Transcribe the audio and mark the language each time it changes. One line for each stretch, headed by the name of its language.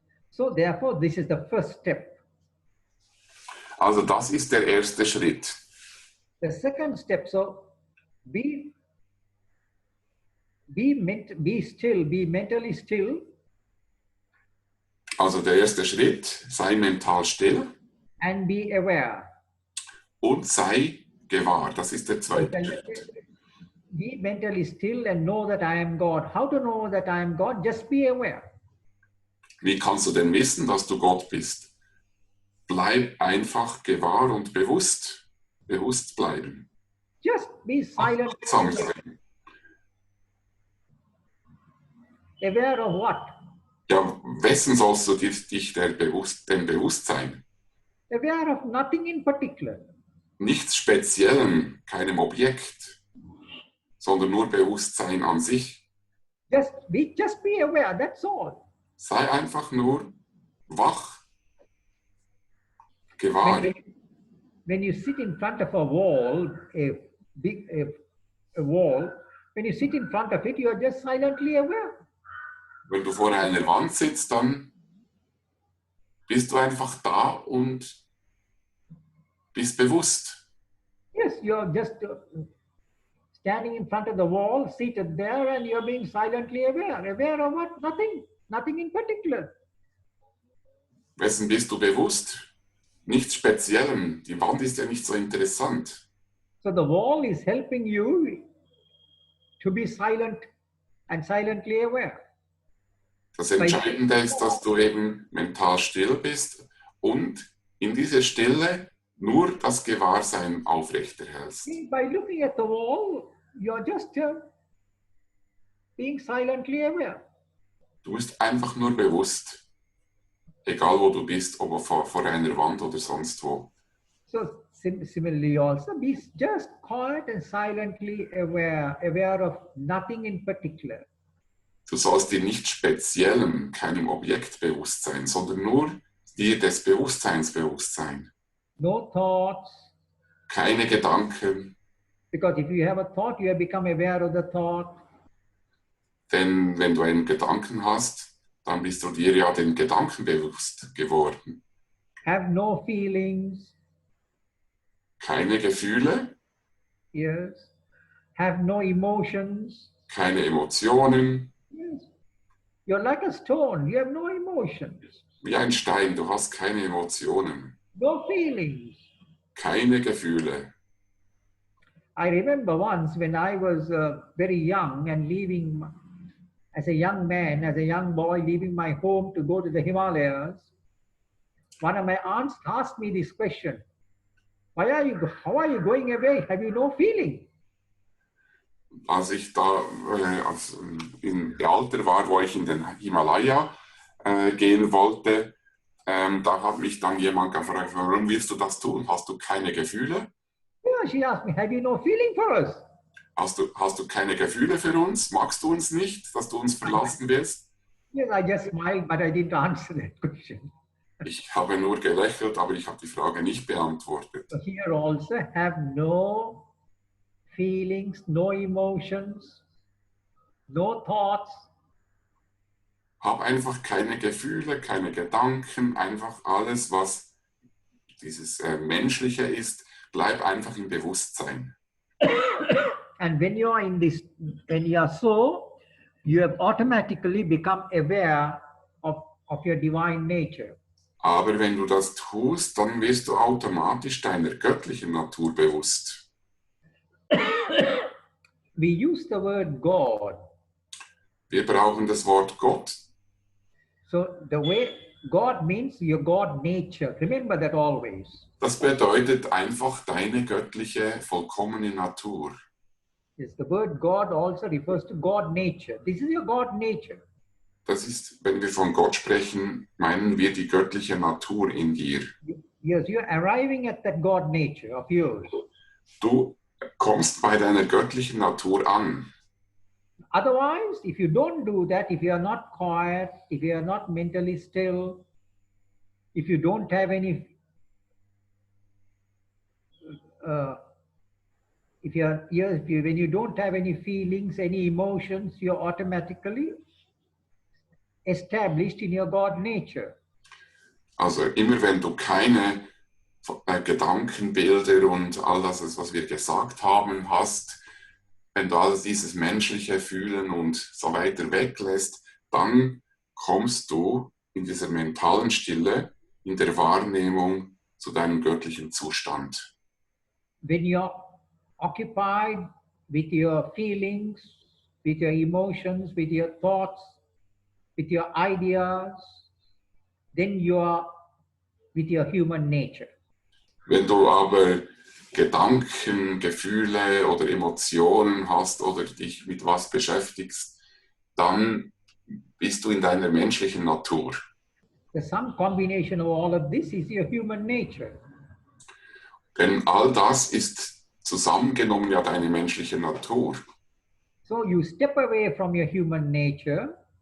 English: So therefore, this is the first step.
German: Also das ist der erste Schritt.
English: The second step, so be still, be mentally still.
German: Also der erste Schritt, sei mental still.
English: And be aware.
German: Und sei gewahr. Das ist der zweite Schritt.
English: Be mentally still and know that I am God. How to know that I am God? Just be aware.
German: Wie kannst du denn wissen, dass du Gott bist? Bleib einfach gewahr und bewusst bleiben.
English: Just be silent.
German: Achtsam sein.
English: Aware of what?
German: Ja, wessen sollst du dich denn bewusst sein?
English: Aware of nothing in particular.
German: Nichts Speziellem, keinem Objekt, sondern nur Bewusstsein an sich.
English: Just be aware, that's all.
German: Sei einfach nur wach,
English: When,
German: gewahr.
English: when you sit in front of a wall, a wall, when you sit in front of it, you are just silently aware.
German: Wenn du vor einer Wand sitzt, dann bist du einfach da und bist bewusst.
English: Yes, you're just standing in front of the wall, seated there, and you're being silently aware. Aware of what? Nothing. Nothing in particular.
German: Wessen bist du bewusst? Nichts Speziellem. Die Wand ist ja nicht so interessant.
English: So the wall is helping you to be silent and silently aware.
German: Das Entscheidende ist, dass du eben mental still bist und in dieser Stille nur das Gewahrsein aufrechterhältst.
English: By looking at the wall, you're just being silently aware.
German: Du bist einfach nur bewusst, egal wo du bist, ob vor einer Wand oder sonst wo.
English: So similarly also, be just quiet and silently aware, aware of nothing in particular.
German: Du sollst dir nicht speziellem, keinem Objekt bewusst sein, sondern nur dir des Bewusstseins bewusst sein.
English: No thoughts.
German: Keine Gedanken.
English: Because if you have a thought, you have become aware of the thought.
German: Denn wenn du einen Gedanken hast, dann bist du dir ja den Gedanken bewusst geworden.
English: Have no feelings.
German: Keine Gefühle.
English: Yes. Have no emotions.
German: Keine Emotionen.
English: Yes. You're like a stone. You have no emotions.
German: Wie ein Stein, du hast keine Emotionen.
English: No feelings.
German: Keine Gefühle.
English: I remember once when I was very young and leaving, as a young man, as a young boy, leaving my home to go to the Himalayas, one of my aunts asked me this question: how are you going away? Have you no feeling?
German: Als ich da im Alter war, wo ich in den Himalaya gehen wollte, da hat mich dann jemand gefragt, warum willst du das tun? Hast du keine Gefühle?
English: Yeah, she asked me, have you no feeling for us?
German: Hast du keine Gefühle für uns? Magst du uns nicht, dass du uns verlassen willst?
English: Yes, I just smiled, but I didn't answer that question.
German: Ich habe nur gelächelt, aber ich habe die Frage nicht beantwortet.
English: So here also have no feelings, no emotions, no thoughts.
German: Hab einfach keine Gefühle, keine Gedanken, einfach alles, was dieses Menschliche ist, bleib einfach im Bewusstsein.
English: And when you are in this, when you are so, you have automatically become aware of your divine nature.
German: Aber wenn du das tust, dann wirst du automatisch deiner göttlichen Natur bewusst.
English: We use the word God.
German: Wir brauchen das Wort Gott.
English: So the way God means your God nature. Remember that always.
German: Das bedeutet einfach deine göttliche, vollkommene Natur.
English: Yes, the word God also refers to God nature. This is your God nature.
German: Das ist, wenn wir von Gott sprechen, meinen wir die göttliche Natur in dir.
English: Yes, you're arriving at that God nature of yours.
German: Du kommst bei deiner göttlichen Natur an.
English: Otherwise, if you don't do that, if you are not quiet, if you are not mentally still, if you don't have any, when you don't have any feelings, any emotions, you're automatically established in your God nature.
German: Also immer wenn du keine Gedankenbilder und all das, was wir gesagt haben, hast, wenn du alles dieses menschliche Fühlen und so weiter weglässt, dann kommst du in dieser mentalen Stille, in der Wahrnehmung zu deinem göttlichen Zustand.
English: When you're occupied with your feelings, with your emotions, with your thoughts, with your ideas, then you are with your human nature.
German: Wenn du aber Gedanken, Gefühle oder Emotionen hast oder dich mit was beschäftigst, dann bist du in deiner menschlichen Natur.
English: The sum combination of all of this is your human nature.
German: Denn all das ist zusammengenommen ja deine menschliche Natur.
English: So you step away from your human nature